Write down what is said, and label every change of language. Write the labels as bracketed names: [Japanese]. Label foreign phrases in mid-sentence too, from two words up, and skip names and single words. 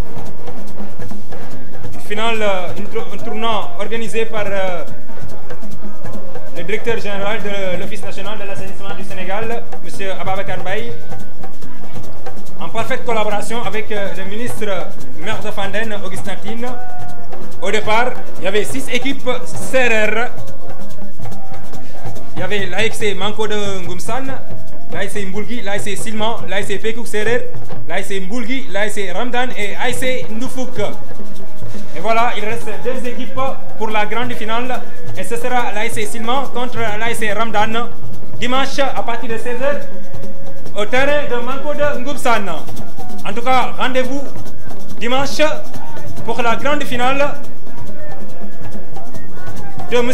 [French] Une finale, un tournoi organisé par le directeur général de l'Office national de l'assainissement du Sénégal, M. Ababakar Mbaye, en parfaite collaboration avec le ministre maire de Fandène, Augustin Tine. Au départ, il y avait 6 équipes serrères. Il y avait l'AXC Manko de Ngumsan, l'AXC Mboulgui, l'AXC Silman, l'AXC Pekouk Serer, l'AXC Mboulgui, l'AXC Ramdan et l'AXC Ndoufouk. Et voilà, il reste 2 équipes pour la grande finale. Et ce sera l'AXC Silman contre l'AXC Ramdan dimanche à partir de 16h au terrain de Manko de Ngumsan. En tout cas, rendez-vous dimanche pour la grande finale de M.